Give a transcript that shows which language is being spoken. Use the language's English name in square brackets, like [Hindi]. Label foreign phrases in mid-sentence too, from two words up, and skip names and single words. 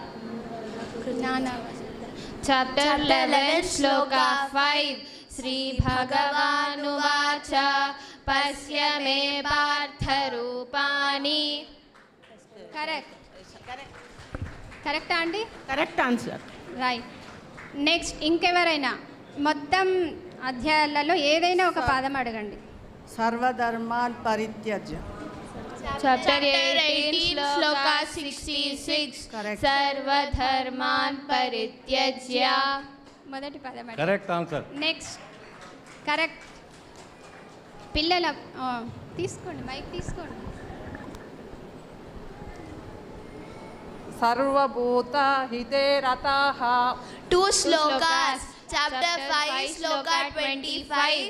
[Sanskrit] Chapter 11 Shloka 5 श्री भगवानुवाच पश्य मे पार्थ रूपाणि. [Telugu] కరెక్టా అండి? [English] correct answer. రైట్. [Telugu] నెక్స్ట్ ఇంకెవరైనా మొత్తం అధ్యాయాలలో ఏదైనా ఒక పాదం అడగండి. [Sanskrit] సర్వధర్మాన్ పరిత్యజ్య. Chapter 18 Shloka 66 सर्व धर्मान् परित्यज्य. [Telugu] మొదటి పదం [English] correct answer. next correct. [Telugu] పిల్లల తీసుకోండి, మైక్ తీసుకోండి. [Sanskrit] సర్వభూత హితే రతాః. [English] 2 shlokas. Chapter 5 Shloka 25.